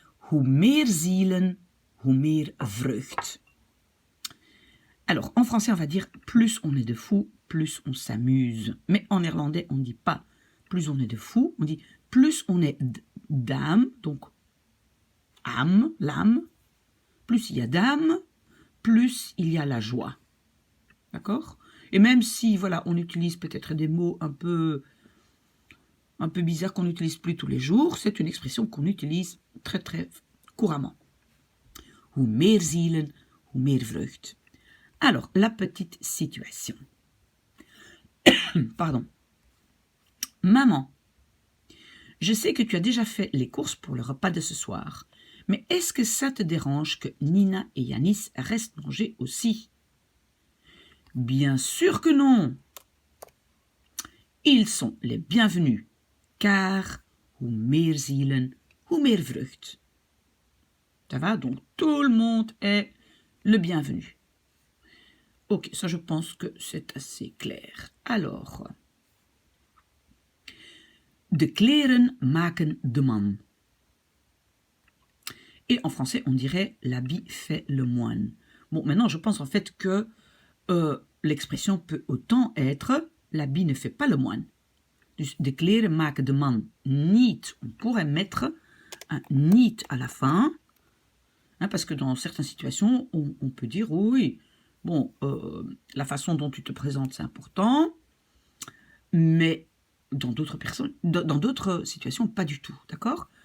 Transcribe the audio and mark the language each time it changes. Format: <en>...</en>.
<nl>Hoe meer zielen, hoe meer vreugd.</nl> <fr>Alors, en français, on va dire plus on est de fous, plus on s'amuse. Mais en néerlandais, on ne dit pas plus on est de fous, on dit plus on est d'âme, donc âme, l'âme. Plus il y a d'âme, plus il y a la joie. D'accord? Et même si, voilà, on utilise peut-être des mots un peu bizarres qu'on n'utilise plus tous les jours, c'est une expression qu'on utilise très très couramment.</fr> <nl>Hoe meer zielen, hoe meer vreugd.</nl> <fr>Alors, la petite situation. Pardon. Maman, je sais que tu as déjà fait les courses pour le repas de ce soir, mais est-ce que ça te dérange que Nina et Yanis restent manger aussi? Bien sûr que non. Ils sont les bienvenus, car</fr> <nl>hoe meer zielen, hoe meer vreugd.</nl> <fr>Ça va? Donc tout le monde est le bienvenu. Ok, ça je pense que c'est assez clair. Alors,</fr> <nl>de kleren maken de man.</nl> <fr>Et en français, on dirait l'habit fait le moine. Bon, maintenant, je pense en fait que l'expression peut autant être l'habit ne fait pas le moine.</fr> <nl>Dus de kleren maken de man niet.</nl> <fr>On pourrait mettre un niet à la fin, hein, parce que dans certaines situations, on peut dire oui, bon, la façon dont tu te présentes, c'est important, mais dans d'autres situations, pas du tout, d'accord?</fr>